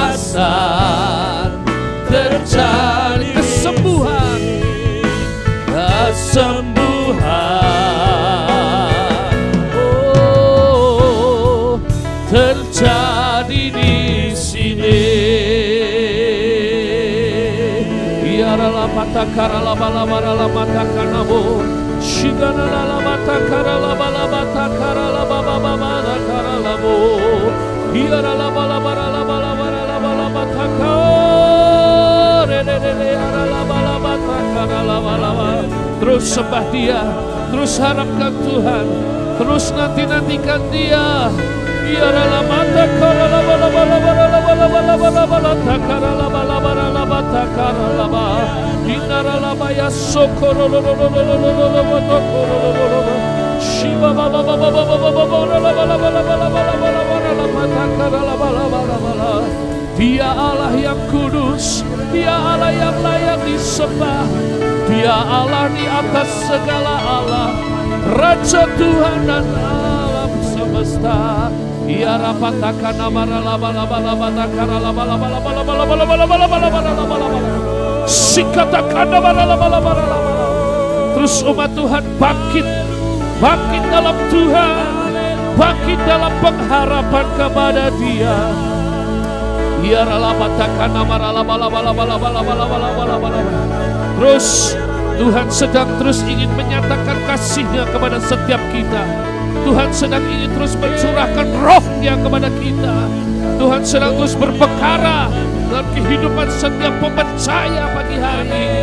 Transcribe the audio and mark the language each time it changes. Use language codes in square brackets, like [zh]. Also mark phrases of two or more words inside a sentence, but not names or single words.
[id] besar terjadi kesembuhan, oh terjadi di sini. Yarala mata karala bala bala mata kanabo, shigana la mata karala bala mata karala baba baba karala bo. Yarala bala bala bala bala bala mata kare de yarala bala mata karala bala. Terus sembah Dia, terus harapkan Tuhan, terus nantikan Dia. Yarala mata karala bala bala bala bala bala bala bala karala bala bala bala karala ba. Inarala baya sokoro lo lo lo lo lo lo lo lo. Shiba baba baba baba baba bala bala bala bala bala bala bala mata karala bala bala bala. Dia Allah yang kudus, Dia Allah yang layak disembah, Dia Allah di atas segala Allah, Raja Tuhan dan alam semesta. Ya rapatakan amara bala bala bala karala bala bala bala bala bala bala bala bala bala bala. Sikatakan bala bala bala bala. Terus umat Tuhan bangkit dalam Tuhan, bangkit dalam pengharapan kepada Dia. Ya rapatakan amara bala bala bala bala bala bala bala. Terus Tuhan sedang terus ingin menyatakan kasih-Nya kepada setiap kita. Tuhan sedang ingin terus mencurahkan roh-Nya kepada kita. Tuhan sedang terus berperkara dalam kehidupan setiap percaya pagi hari ini.